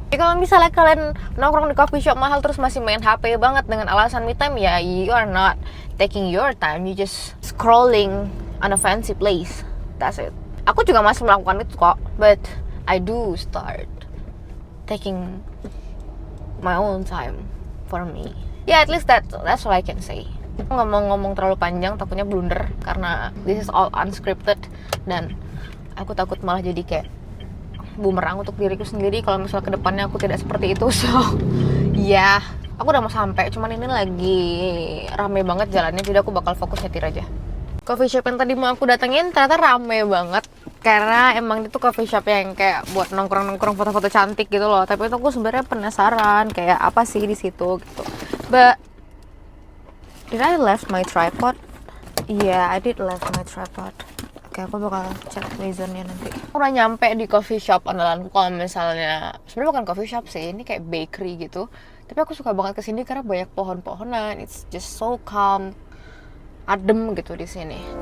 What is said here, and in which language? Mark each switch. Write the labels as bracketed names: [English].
[Indonesian] Jadi kalau misalnya kalian nongkrong di coffee shop mahal terus masih main HP banget dengan alasan me time, ya [English] you are not taking your time, you just scrolling on a fancy place. That's it. [Indonesian] Aku juga masih melakukan itu kok, [English] but I do start taking my own time for me. Yeah, at least that's all I can say. [Indonesian] Aku nggak mau ngomong terlalu panjang, takutnya blunder karena [English] this is all unscripted, [Indonesian] dan aku takut malah jadi kayak bumerang untuk diriku sendiri kalau misalnya kedepannya aku tidak seperti itu. So ya, aku udah mau sampai, cuman ini lagi rame banget jalannya, jadi aku bakal fokus nyetir aja. Coffee shop yang tadi mau aku datengin ternyata rame banget, karena emang itu coffee shop yang kayak buat nongkrong-nongkrong foto-foto cantik gitu loh. Tapi itu aku sebenarnya penasaran kayak apa sih di situ gitu. [English] But did I left my tripod? Yeah, I did left my tripod. [Indonesian] Oke, aku bakal cek reasonnya nanti. Aku udah nyampe di coffee shop andalanku. Kalau misalnya, sebenarnya bukan coffee shop sih, ini kayak bakery gitu. Tapi aku suka banget kesini karena banyak pohon-pohonan. [English] It's just so calm, [Indonesian] adem gitu di sini.